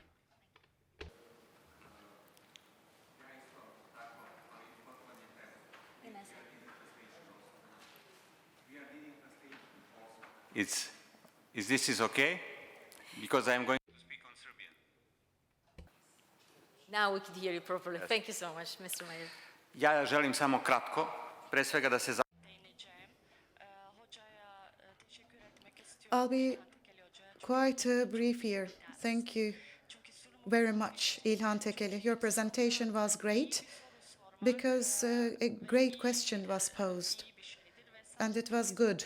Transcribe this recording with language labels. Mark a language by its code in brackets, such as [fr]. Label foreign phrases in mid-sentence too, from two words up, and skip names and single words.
[en] Is this okay? Because I'm going to speak on Serbian. Now we can hear you properly. Yes. Thank you so much, Mr. Mayor. [sr] Ja želim samo kratko, pre svega da se [en] I'll be quite brief here. Thank you very much, İlhan Tekeli. Your presentation was great because a great question was posed, and it was good.